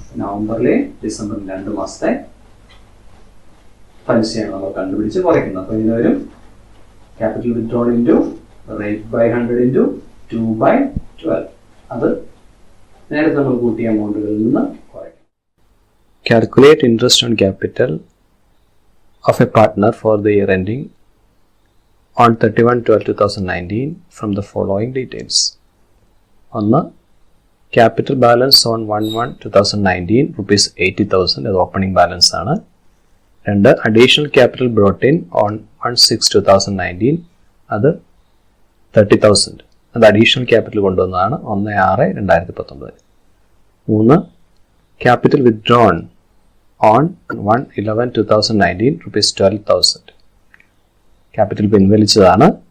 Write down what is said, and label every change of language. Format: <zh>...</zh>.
<ml>നവംബറിലെയും ഡിസംബറിലും 2 മാസത്തെ പലിശയാണ് നമ്മൾ കണ്ടുപിടിച്ച് കുറയ്ക്കുന്നത്. അപ്പോൾ ഇതിന് വരും</ml> <en>Capital withdrawn into rate by 100 into 2/12.</en> <ml>അത് നേരത്തെ നമ്മൾ കൂട്ടിയ എമൗണ്ടുകളിൽ നിന്ന് കുറയ്ക്കും.</ml> <en>Calculate interest on capital of a partner for the year ending on 31/12/2019 from the following details. 1. Capital balance on 1/1/2019 rupees 80,000</en> <ml>അത് ഓപ്പണിംഗ് ബാലൻസ് ആണ്.</ml> <en>2. Additional capital brought in on 1/6/2019</en> <ml>അത് 30,000 അത് അഡീഷണൽ ക്യാപിറ്റൽ കൊണ്ടുവന്നതാണ് 1/6/2019. 3.</ml> <en>Capital withdrawn on 1/11/2019 rupees 12,000</en> <ml>capital പിൻവലിച്ചതാണ്.</ml>